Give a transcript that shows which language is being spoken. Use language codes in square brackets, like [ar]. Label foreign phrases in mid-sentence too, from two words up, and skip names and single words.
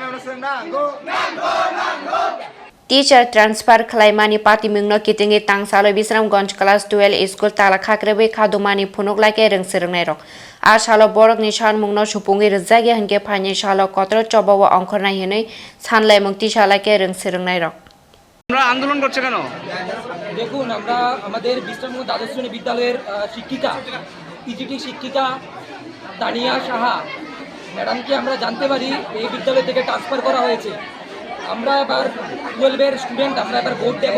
[trp] Teacher transfer khlaimani patimungno kitingi tangsalo Bisramganj class 12 school tala khakrebe khadumani phunuk laike rungsirungnai rok a salo borok ni sanmungno supungi rjagi hanke phani salo kotro chobawa angkhornai hinui sanlai mukti salaike rungsirungnai rok [bn] আমরা আন্দোলন করছে কেন? দেখুন, আমরা আমাদের বিশ্রামগঞ্জ দ্বাদশ শ্রেণী বিদ্যালয়ের শিক্ষিকা পিজিটি শিক্ষিকা তানিয়া সাহা ম্যাডামকে আমরা জানতে পারি এই বিদ্যালয় থেকে ট্রান্সফার করা হয়েছে। আমরা এবার 12-এর স্টুডেন্ট, আমরা এবার ভোট দেব।